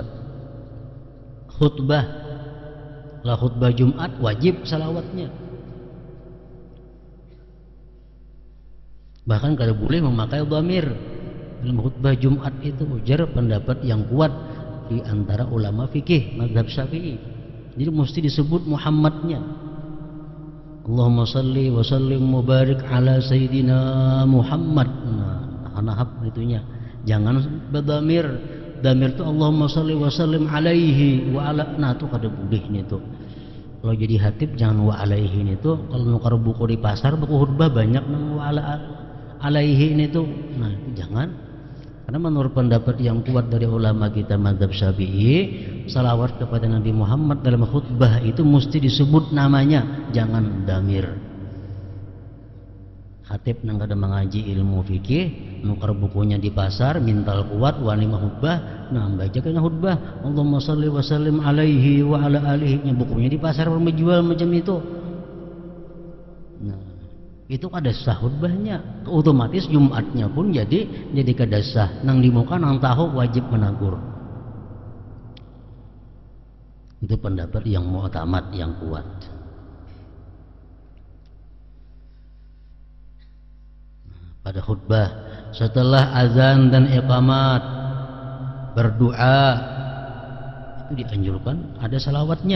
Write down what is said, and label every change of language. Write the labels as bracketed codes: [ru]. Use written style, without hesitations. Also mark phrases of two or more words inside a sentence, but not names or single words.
[id] Khutbah, lah khutbah Jumat wajib salawatnya. [bjn] Bahkan kada boleh memakai dhamir dalam khutbah Jumat itu, ujar pendapat yang kuat di antara ulama fikih mazhab Syafi'i. [id] Jadi mesti disebut Muhammadnya. [ar] Allahumma salli wa sallim mubarik ala sayyidina Muhammad. [id] Nah, itunya. Jangan berdamir. Damir itu [ar] Allahumma salli wa sallim alaihi wa ala. [bjn] Nah, itu kada boleh nih tuh. Kalau jadi hatib jangan [ar] wa alaihi [bjn] nih tuh. Kalau nukar buku di pasar, buku khutbah banyak nang [ar] wa ala alaihi [bjn] ini tuh. [id] Nah, itu jangan. Karena menurut pendapat yang kuat dari ulama kita mazhab Syafi'i, salawat kepada Nabi Muhammad dalam khutbah itu mesti disebut namanya, jangan damir. [bjn] Hatib nang kada mengaji ilmu fikih, nukar bukunya di pasar, mintal kuat wani khutbah, nah baca kena khutbah [ar] Allahumma shalli wa sallim alaihi wa ala alihi, [id] bukunya di pasar menjual macam itu. [bjn] Nah, itu kada sah khutbahnya, otomatis Jumatnya pun jadi kada sah. Nang di muka nang tahu wajib menagur. [id] Itu pendapat yang mu'tamad, yang kuat. Pada khutbah setelah azan dan iqamat berdoa itu dianjurkan ada salawatnya.